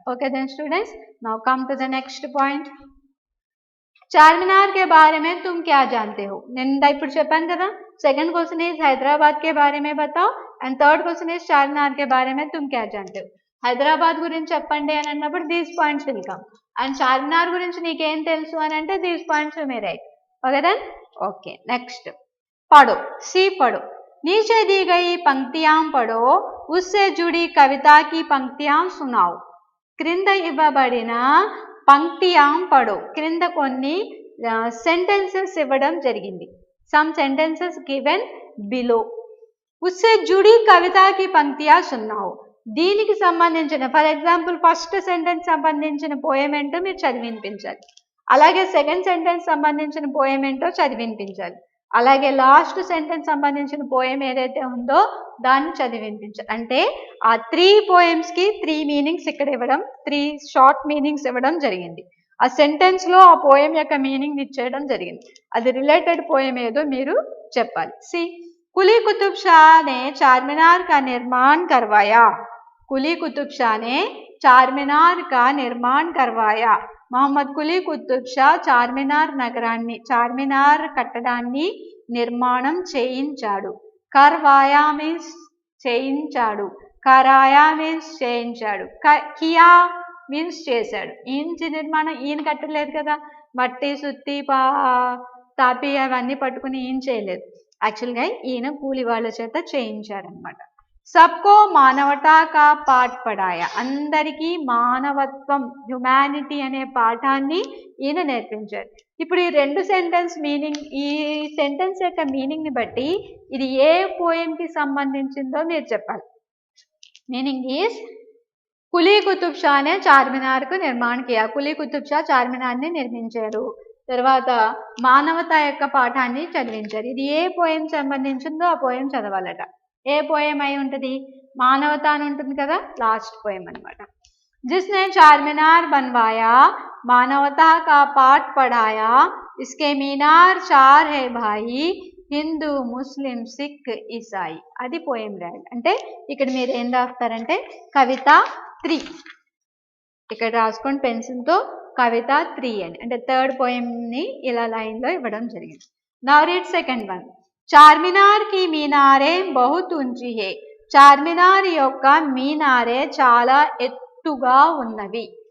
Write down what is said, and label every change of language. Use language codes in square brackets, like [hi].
[en] Okay then students, now come to the next point. [hi] Charminar కే బారే మే తుమ్ క్యా జాన్తే హో, [te] నేను ఇప్పుడు చెప్పాను కదా, [en] second question is [hi] Hyderabad K బారే May బతాओ [en] and third question is [hi] Charminar కే బారే మే తుమ్ క్యా జాన్తే హో. [te] హైదరాబాద్ గురించి చెప్పండి అని అన్నప్పుడు [en] these points will come, [te] and Charminar గురించి నీకేం తెలుసు అని అంటే these points May right. [en] okay then, okay next [hi] పढ़ो, सी पढ़ो, नीचे दी गई पंक्तियां पढ़ो, उससे जुड़ी कविता की पंक्तियां सुनाओ. [te] క్రింద ఇవ్వబడిన [hi] పంక్తియాం పడో, [te] క్రింద కొన్ని సెంటెన్సెస్ ఇవ్వడం జరిగింది. [en] Some sentences given below. [hi] ఉస్సే జుడి కవితాకి పంక్తియా సున్నావు, [te] దీనికి సంబంధించిన, ఫర్ ఎగ్జాంపుల్ ఫస్ట్ సెంటెన్స్ సంబంధించిన పోయం ఏంటో మీరు చదివి వినిపించాలి, అలాగే సెకండ్ సెంటెన్స్ సంబంధించిన పోయం ఏంటో చదివి వినిపించాలి, అలాగే లాస్ట్ సెంటెన్స్ సంబంధించిన పోయం ఏదైతే ఉందో దాన్ని చదివి వినిపించాలి. అంటే ఆ 3 పోయమ్స్కి 3 మీనింగ్స్ ఇక్కడ ఇవ్వడం, 3 షార్ట్ మీనింగ్స్ ఇవ్వడం జరిగింది. ఆ సెంటెన్స్లో ఆ పోయం యొక్క మీనింగ్ ఇచ్చేయడం జరిగింది. అది రిలేటెడ్ పోయం ఏదో మీరు చెప్పాలి. [hi] సి कुली कुतुब शाह ने चारमीनार का निर्माण करवाया, कुली कुतुब शाह ने चारमीनार का निर्माण करवाया. [te] मोहम्मद कुली कुतुब शाह చార్మినార్ నగరాన్ని, చార్మినార్ కట్టడాన్ని నిర్మాణం చేయించాడు. కర్వాయా మీన్స్ చేయించాడు, కరాయా మీన్స్ చేయించాడు, కియా మీన్స్ చేశాడు. ఈయన నిర్మాణం ఈయన కట్టలేదు కదా, మట్టి సుత్తి తాపి అవన్నీ పట్టుకుని ఈయన చేయలేదు, యాక్చువల్గా ఈయన కూలి వాళ్ళ చేత చేయించారనమాట. [hi] సబ్కో మానవతా కా పాఠ్ పడాయా, [te] అందరికీ మానవత్వం, హ్యుమానిటీ అనే పాఠాన్ని ఈయన నేర్పించారు. ఇప్పుడు ఈ రెండు సెంటెన్స్ మీనింగ్, ఈ సెంటెన్స్ యొక్క మీనింగ్ ని బట్టి ఇది ఏ పోయం కి సంబంధించిందో మీరు చెప్పాలి. [en] meaning is [hi] కులీ కుతుబ్ షా నే చార్మినార్ కు నిర్మాణ కియా. [te] కులీ కుతుబ్ షా చార్మినార్ ని నిర్మించారు. తర్వాత మానవత యొక్క పాఠాన్ని చదివించారు. ఇది ఏ పోయం సంబంధించిందో ఆ పోయం చదవాలట. ఏ పోయం అయి ఉంటుంది? మానవత అని ఉంటుంది కదా, లాస్ట్ పోయం అనమాట. [hi] जिसने चारमीनार बनवाया, मानवता का पाठ पढ़ाया, इसके मीनार चार है भाई, హిందూ ముస్లిం సిక్ ఈసాయి. [te] అది పోయం రాయాలి. అంటే ఇక్కడ మీరు ఏం రాస్తారంటే కవిత 3 ఇక్కడ రాసుకోండి పెన్సిల్తో, కవిత 3 అని. అంటే థర్డ్ పోయంని ఇలా లైన్లో ఇవ్వడం జరిగింది. [en] Now read second one. [hi] Charminar కి మీనారే బహుత్ ఊంచి హే. [te] చార్మినార్ యొక్క మీనారే చాలా ఎత్తుగా ఉన్నవి.